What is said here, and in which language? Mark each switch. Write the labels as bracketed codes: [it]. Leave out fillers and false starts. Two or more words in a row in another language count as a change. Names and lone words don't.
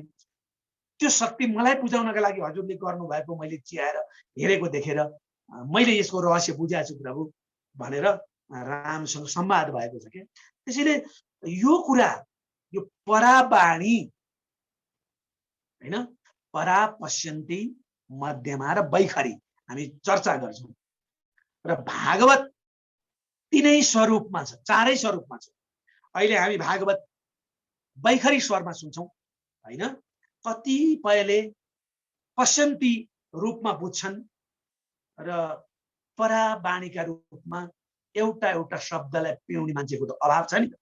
[ne] त्यो शक्ति मलाई बुझाउनका लागि हजुरले गर्नु भएको मैले चियाएर हेरेको देखेर मैले यसको रहस्य बुझाएको छु प्रभु भनेर रामसँग संवाद भएको छ के। त्यसैले यो कुरा, यो परावाणी हैन, परा पश्यन्ति, मध्यमा र बैखरी हामी चर्चा गर्छौं। र भागवत तीनै स्वरूपमा छ, चारै स्वरूपमा छ। अहिले हामी भागवत बैखरी स्वरमा सुन्छौं हैन। कतिपयले पश्यन्ती रूपमा बुझ्छन् र परावाणीका रूपमा एउटा एउटा शब्दलाई पिउने मान्छेको त अभाव छ नि।